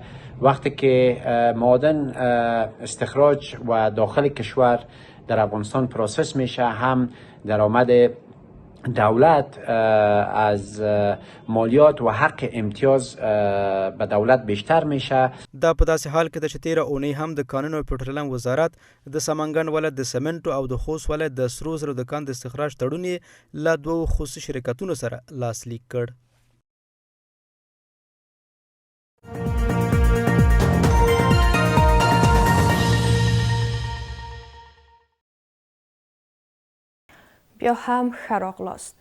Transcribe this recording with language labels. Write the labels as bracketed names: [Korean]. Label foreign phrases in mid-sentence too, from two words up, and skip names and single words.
[Persian] وقتی که معادن استخراج و داخل کشور در افغانستان پروسس میشه هم درآمد دولت از مالیات و حق امتیاز به دولت بیشتر میشه. [Pashto] دا په داسې حال کې د چې تیره اونۍ هم د قانون او پټرولیم وزارت د سمنګان ولایت د سمنټو او د خوست ولایت د سرو زرو د کان د استخراج تړون یې له دوو خصوصي شرکتونو سره لاسلیک کړ. بیا هم ښه راغلاست.